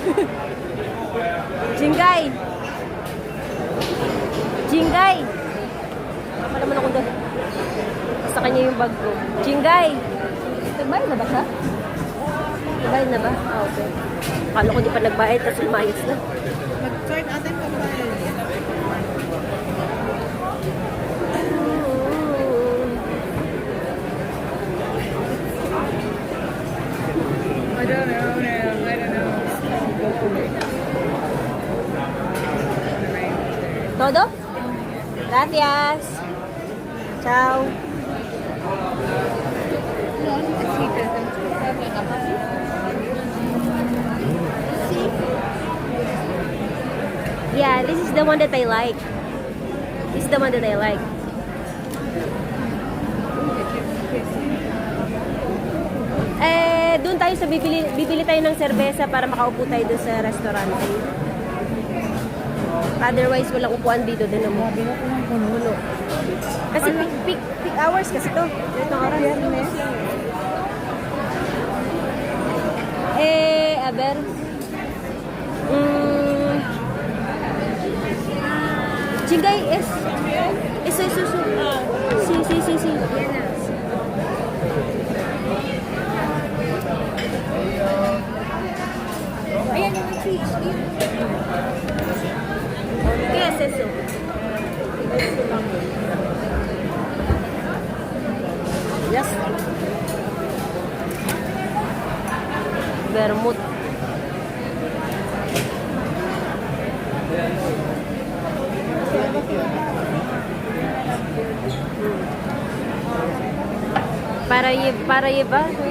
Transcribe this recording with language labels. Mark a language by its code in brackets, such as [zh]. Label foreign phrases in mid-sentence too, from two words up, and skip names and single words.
[tl] Jingay! Jingay! Tama naman ako doon. Sa kanya yung bag ko. Jingay! Nagbayad na ba siya? Nagbayad na ba? Okay. Akala ko di pa nagbayad, tapos lumayas na. Mag-start natin pa ba? [en] I don't know. [es] Todo? Gracias. Ciao. [en] Yeah, this is the one that I like. This is the one that I like. [tl] Doon tayo sa bibili tayo ng serbesa para makaupo tayo doon sa restaurant. Otherwise, walang upuan dito din naman. Puno. Kasi [en] peak hours [tl] kasi to. Ito oras. [es] A ver. Chingay es. Eso. Sí. [tl] Ayan yung cheese. [es] ¿Qué es eso? Yes. Vermouth. Para llevar.